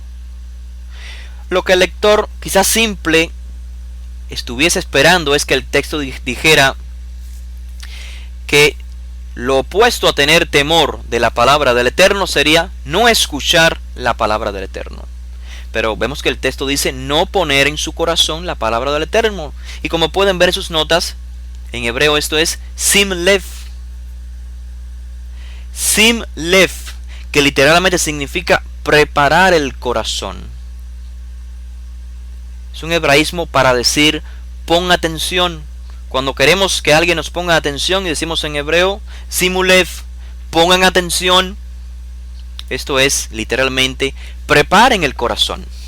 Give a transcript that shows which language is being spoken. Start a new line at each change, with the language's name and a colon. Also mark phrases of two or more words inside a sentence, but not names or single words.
Spanish: Lo que el lector quizás simple estuviese esperando es que el texto dijera que lo opuesto a tener temor de la palabra del Eterno sería no escuchar la palabra del Eterno. Pero vemos que el texto dice no poner en su corazón la palabra del Eterno. Y como pueden ver en sus notas, en hebreo esto es
Hebrew: שים לב. שים לב,
Spanish: que literalmente significa preparar el corazón. Es un hebraísmo para decir pon atención. Cuando queremos que alguien nos ponga atención y decimos en hebreo simulev, pongan atención. Esto es literalmente preparen el corazón.